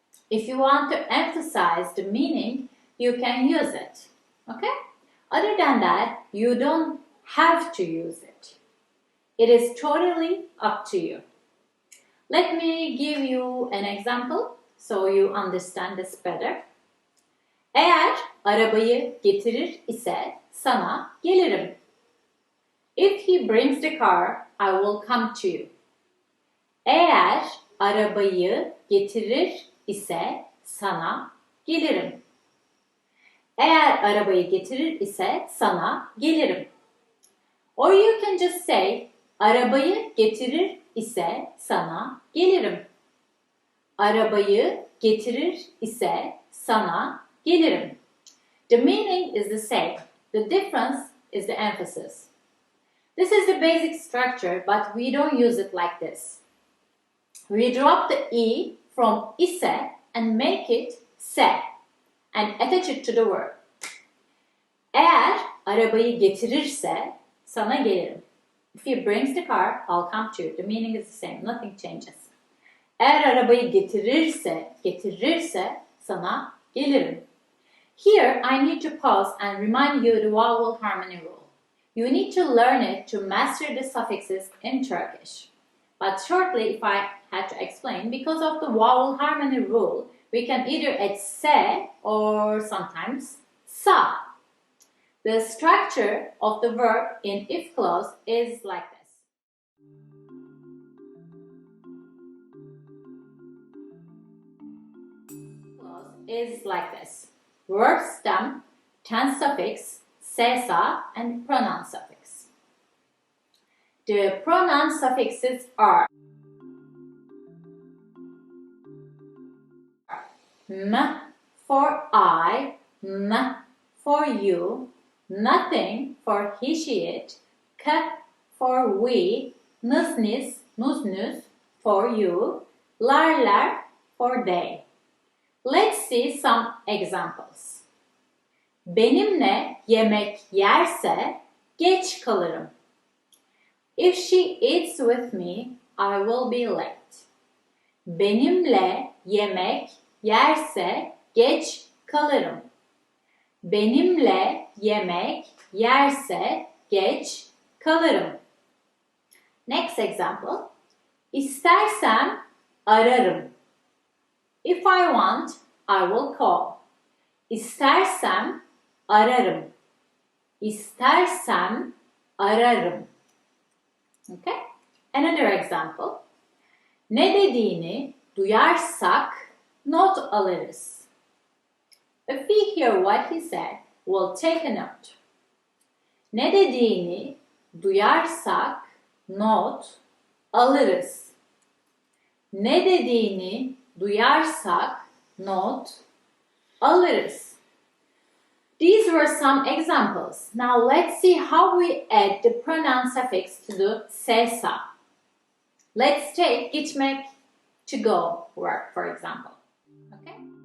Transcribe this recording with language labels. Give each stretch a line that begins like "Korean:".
English: If you want to emphasize the meaning, you can use it. Okay? Other than that, you don't have to use it. It is totally up to you. Let me give you an example so you understand this better.
Turkish: Eğer arabayı getirir ise sana gelirim.
English: If he brings the car, I will come to you.
Turkish: Eğer arabayı getirir ise sana gelirim. Eğer arabayı getirir ise sana gelirim.
English: Or you can just say,
Turkish: arabayı getirir ise sana gelirim. Arabayı getirir ise sana gelirim.
English: The meaning is the same. The difference is the emphasis. This is the basic structure, but we don't use it like this. We drop the e from ise and make it se and attach it to the verb.
Turkish: Eğer arabayı getirirse sana gelirim.
English: If he brings the car, I'll come to you. The meaning is the same. Nothing changes.
Turkish: Eğer arabayı getirirse sana gelirim.
English: Here, I need to pause and remind you the vowel harmony rule. You need to learn it to master the suffixes in Turkish. But shortly, if I had to explain, because of the vowel harmony rule, we can either add se or sometimes sa. The structure of the verb in if clause is like this. Clause is like this. Verb stem, tense suffix, se-sa, and pronoun suffix. The pronoun suffixes are M for I, N for you, nothing for he, she, it, K for we, nız, nis, nuz, nüz for you, lar, lar for they. Let's see some examples.
Turkish: Benimle yemek yerse geç kalırım.
English: If she eats with me, I will be late.
Turkish: Benimle yemek yerse geç kalırım. Benimle yemek yerse geç kalırım.
English: Next example.
Turkish: İstersem ararım.
English: If I want, I will call.
Turkish: İstersem ararım. İstersem ararım.
English: Okay? Another example.
Turkish: Ne dediğini duyarsak not alırız.
English: If we hear what he said, we'll take a note.
Turkish: Ne dediğini duyarsak not alırız. Ne dediğini duyarsak not alırız.
English: These were some examples. Now let's see how we add the pronoun suffix to the sesa. Let's take gitmek, to go verb, for example. Okay?